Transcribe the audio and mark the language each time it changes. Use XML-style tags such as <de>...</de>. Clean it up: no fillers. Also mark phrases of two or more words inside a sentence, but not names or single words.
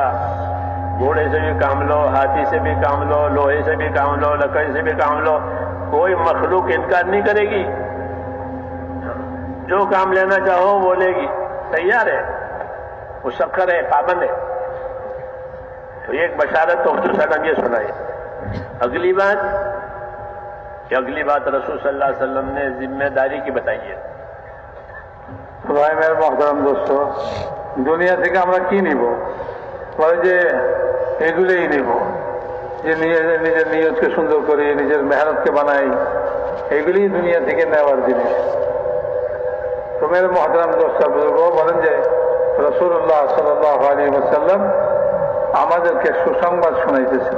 <ur>گھوڑے سے بھی کام لو، ہاتھی سے بھی کام لو، لوہے سے بھی کام لو، لکڑی سے بھی کام لو، کوئی مخلوق انکار نہیں کرے گی، جو کام لینا چاہو وہ لے گی، تیار ہے، مسخر ہے، پابند ہے۔ تو ایک بشارت تو خصوصاً یہ سنائی۔ اگلی بات رسول</ur> <ar>صلی اللہ علیہ وسلم</ar> <ur>نے ذمہ داری کی بتائی ہے۔ بھائی میرے محترم دوست,</ur> <bn>দুনিয়া থেকে আমরা কি নিব? বলে যে এগুলোই নিব, যে নিজের নিয়তকে সুন্দর করি, নিজের মেহনতকে বানাই, এগুলি দুনিয়া থেকে নেওয়ার জিনিস। তো</bn> <ur>میرے محترم دوست</ur> <bn>বুজুর্গ বলেন যে রাসূলুল্লাহ</bn> <ar>صلى الله عليه وسلم</ar> <bn>আমাদেরকে সুসংবাদ শোনাইতেছেন।</bn>